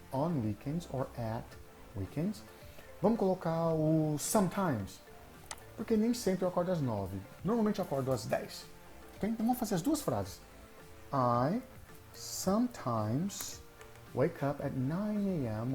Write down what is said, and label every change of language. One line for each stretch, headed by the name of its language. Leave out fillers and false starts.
English: on weekends or at weekends.
Portuguese: Vamos colocar o sometimes, porque nem sempre eu acordo às 9. Normalmente eu acordo às 10. Okay? Então vamos fazer as duas frases.
English: I sometimes wake up at 9 a.m.